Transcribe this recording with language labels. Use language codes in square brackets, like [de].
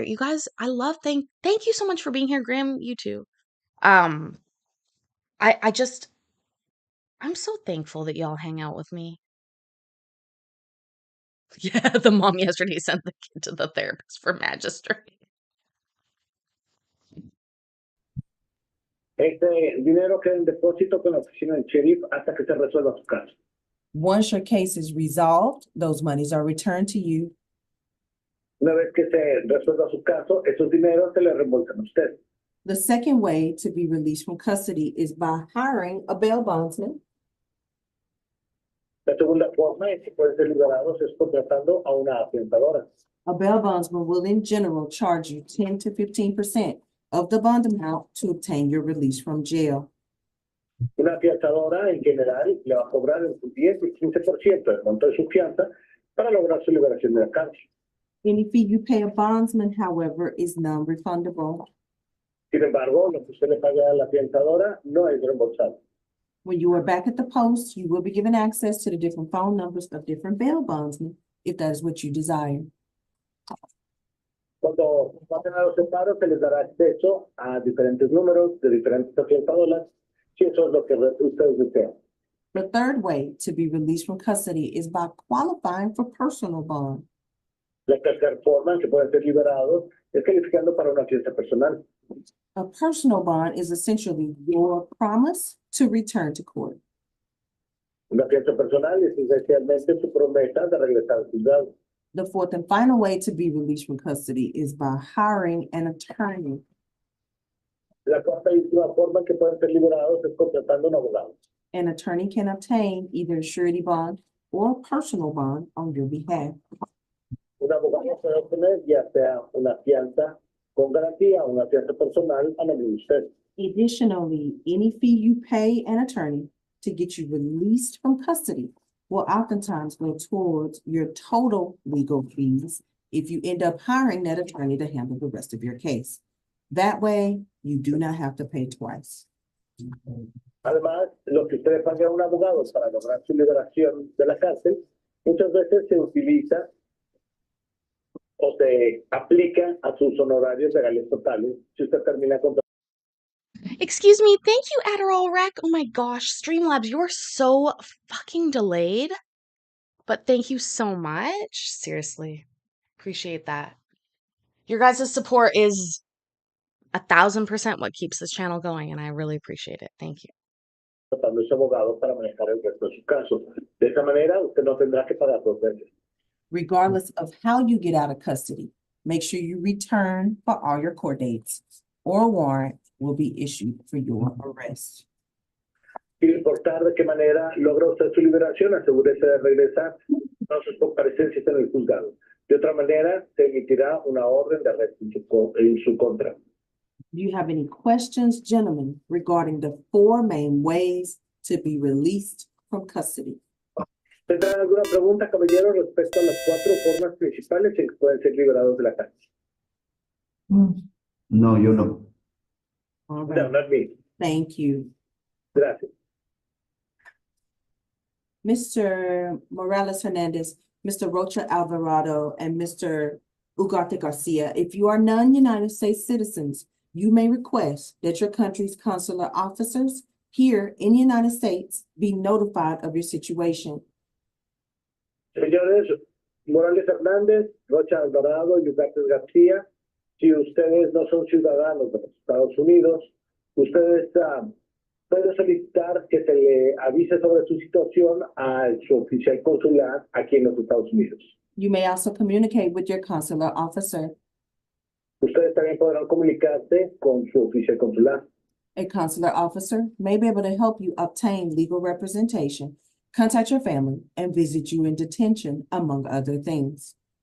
[en] You guys, I love thank you so much for being here, Grim, you too. I'm so thankful that y'all hang out with me. Yeah, the mom yesterday sent the kid to the therapist for magistrate. [es] Este dinero queda en depósito con la oficina del sheriff hasta que se resuelva su caso. [en] Once your case is resolved, those monies are returned to you. [es] Una vez que se resuelva su caso, esos dineros se le reembolsan a usted. [en] The second way to be released from custody is by hiring a bail bondsman. [es] La segunda forma en que pueden ser liberados es contratando a una afianzadora. [en] A bail bondsman will in general charge you 10 to 15% of the bond amount to obtain your release from jail. [es] Una afianzadora en general le va a cobrar entre 10 y 15% del monto de su fianza para lograr su liberación de la cárcel. [en] Any fee you pay a bondsman, however, is non-refundable. [es] Sin embargo, lo que usted le paga a la afianzadora no es reembolsable. [en] When you are back at the post, you will be given access to the different phone numbers of different bail bondsmen, if that is what you desire. [es] Cuando pasen a los separos, se les dará acceso a diferentes números de diferentes afianzadoras, si eso es lo que ustedes desean. [en] The third way to be released from custody is by qualifying for personal bond. [es] La tercera forma en que pueden ser liberados es calificando para una fianza personal. [en] A personal bond is essentially your promise to return to court. [es] Una fianza personal es esencialmente su promesa de regresar al juzgado. [en] The fourth and final way to be released from custody is by hiring an attorney. [es] La cuarta y última forma en que pueden ser liberados es contratando un abogado. [en] An attorney can obtain either a surety bond or a personal bond on your behalf. [es] Un abogado puede obtener ya sea una fianza con garantía o una fianza personal a nombre de usted. [en] Additionally, any fee you pay an attorney to get you released from custody will oftentimes go towards your total legal fees if you end up hiring that attorney to handle the rest of your case. That way, you do not have to pay twice. [es] Además, lo que ustedes pagan a un abogado para lograr su liberación de la cárcel, muchas veces se utiliza o se aplica a sus honorarios legales totales si usted termina con. [en] Excuse me, thank you, Adderall Rec. Oh my gosh, Streamlabs, you're so fucking delayed. But thank you so much. Seriously. Appreciate that. Your guys' support is 1,000% what keeps this channel going, and I really appreciate it. Thank you. [es] Contratando ese abogado para manejar el resto de su caso. De esa manera, usted no tendrá que pagar dos veces. [en] Regardless of how you get out of custody, make sure you return for all your court dates, or a warrant will be issued for your arrest. [es] Sin importar de qué manera logra usted su liberación, asegúrese de regresar a sus comparecencias en el juzgado. De otra manera, se emitirá una orden de arresto en su contra. [en] Do you have any questions, gentlemen, regarding the 4 main ways to be released from custody? [es] ¿Tendrán alguna pregunta, caballero, respecto a las 4 formas principales en que pueden ser liberados de la cárcel? No, yo no. [en] All No, right, not me. thank you. [es] Gracias. [en] Mr. Morales Hernandez, Mr. Rocha Alvarado, and Mr. Ugarte Garcia, if you are non-United States citizens, you may request that your country's consular officers here in the United States be notified of your situation. [es] Señores Morales Hernández, Rocha Alvarado y Hugartes García, si ustedes no son ciudadanos de los Estados Unidos, ustedes pueden solicitar que se le avise sobre su situación a su oficial consular aquí en los Estados Unidos. [en] You may also communicate with your consular officer. [es] Ustedes también podrán comunicarse con su oficial consular. [en] A consular officer may be able to help you obtain legal representation, contact your family, and visit you in detention, among other things.